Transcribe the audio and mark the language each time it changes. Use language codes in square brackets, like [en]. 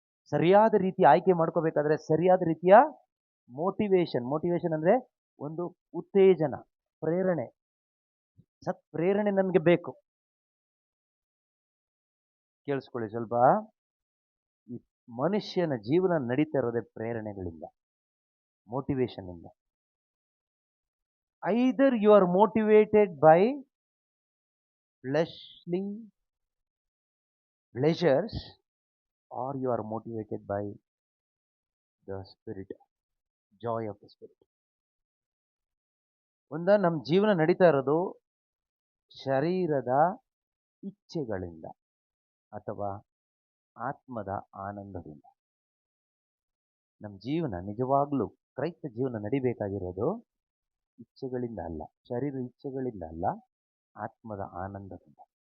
[kn] ಸರಿಯಾದ ರೀತಿ ಆಯ್ಕೆ ಮಾಡ್ಕೋಬೇಕಾದ್ರೆ ಸರಿಯಾದ ರೀತಿಯ ಮೋಟಿವೇಶನ್ ಅಂದ್ರೆ ಒಂದು ಉತ್ತೇಜನ, ಪ್ರೇರಣೆ, ಪ್ರೇರಣೆ ನನ್ಗೆ ಬೇಕು. ಕೇಳಿಸ್ಕೊಳ್ಳಿ ಸ್ವಲ್ಪ. ಈ ಮನುಷ್ಯನ ಜೀವನ ನಡೀತಾ ಇರೋದೇ ಪ್ರೇರಣೆಗಳಿಂದ, ಮೋಟಿವೇಶನ್ ಇಂದ. [en] Either you are motivated by fleshly pleasures or you are motivated by the spirit, joy of the spirit. [kn] ನಮ್ಮ ಜೀವನ ನಡೀತಾ ಇರೋದು ಶರೀರದ ಇಚ್ಛೆಗಳಿಂದ ಅಥವಾ ಆತ್ಮದ ಆನಂದದಿಂದ. ನಮ್ಮ ಜೀವನ ನಿಜವಾಗ್ಲೂ ಕ್ರೈಸ್ತ ಜೀವನ ನಡಿಬೇಕಾಗಿರೋದು ಇಚ್ಛೆಗಳಿಂದ ಅಲ್ಲ, ಶರೀರ ಇಚ್ಛೆಗಳಿಂದ ಅಲ್ಲ, ಆತ್ಮದ ಆನಂದದಿಂದ.